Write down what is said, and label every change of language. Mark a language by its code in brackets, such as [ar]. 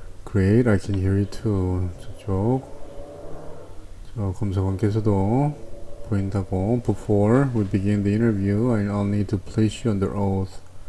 [en] Great, I can hear you too. [ko] 저쪽 검사관께서도 보인다고. [en] Before we begin the interview, I'll need to place you under oath.